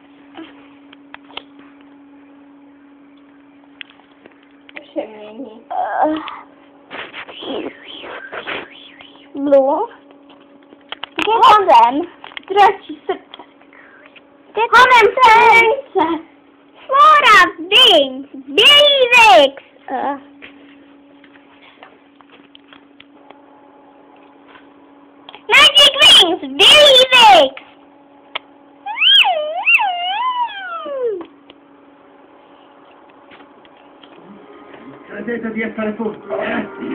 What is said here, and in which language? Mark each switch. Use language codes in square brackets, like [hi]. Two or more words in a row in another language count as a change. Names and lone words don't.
[cs] Přemění. Blue? Kde honem? Dračí srdce. Honem srdce. Flora, Bing, Davix. Magic Wings, Davix. [it] Credete di essere pronti, eh?